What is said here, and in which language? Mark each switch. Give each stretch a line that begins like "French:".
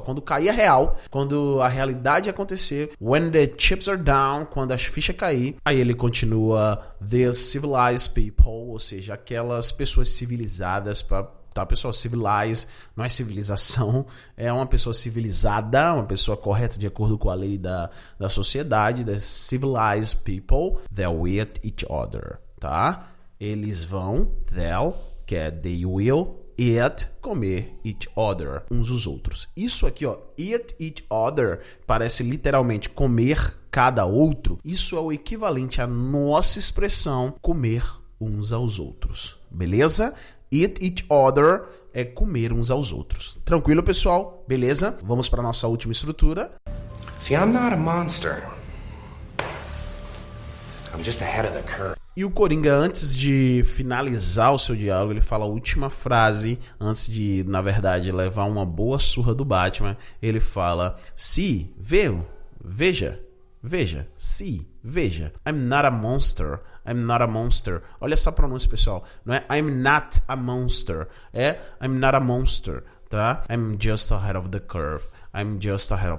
Portuguese: Quando cair a real, quando a realidade acontecer,
English: when the chips are down,
Portuguese: quando a ficha cair, aí ele continua
English: the civilized people,
Portuguese: ou seja, aquelas pessoas civilizadas, tá, pessoal? Civilize não é civilização, é uma pessoa civilizada, uma pessoa correta de acordo com a lei da sociedade.
English: The civilized people, they'll eat each other, tá?
Portuguese: Eles vão, they'll, que é they will, eat, comer, each other, uns os outros. Isso aqui, ó,
English: eat each other,
Portuguese: parece literalmente comer cada outro. Isso é o equivalente à nossa expressão comer uns aos outros, beleza?
English: Eat each other
Portuguese: é comer uns aos outros. Tranquilo, pessoal? Beleza? Vamos para nossa última estrutura.
English: See, I'm not a monster. I'm just ahead of the curve.
Portuguese: E o Coringa, antes de finalizar o seu diálogo, ele fala a última frase, antes de, na verdade, levar uma boa surra do Batman. Ele fala, see, veja, see, veja.
English: I'm not a monster.
Portuguese: Olha essa pronúncia, pessoal. Não é
English: I'm not a monster. É I'm not a monster, tá? I'm just ahead of the curve. I'm just